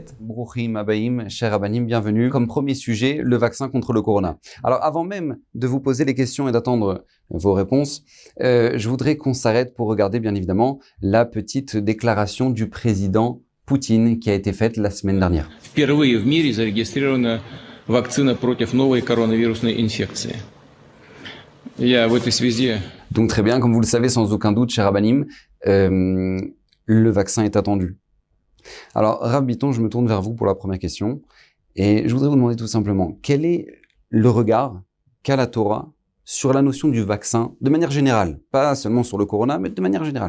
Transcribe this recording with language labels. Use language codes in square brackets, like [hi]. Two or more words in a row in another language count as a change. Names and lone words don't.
[he] ברוכים הבאים, [fr] cher Rabbanim, bienvenue. Comme premier sujet, le vaccin contre le corona. Alors avant même de vous poser les questions et d'attendre vos réponses, je voudrais qu'on s'arrête pour regarder bien évidemment la petite déclaration du président Poutine qui a été faite la semaine dernière. [ru] Впервые в мире зарегистрирована вакцина против новой коронавирусной инфекции. Я в этой связи... [fr] Donc très bien, comme vous le savez sans aucun doute, cher Rabbanim, le vaccin est attendu. Alors Rav Biton, je me tourne vers vous pour la première question et je voudrais vous demander tout simplement quel est le regard qu'a la Torah sur la notion du vaccin, de manière générale, pas seulement sur le corona, mais de manière générale.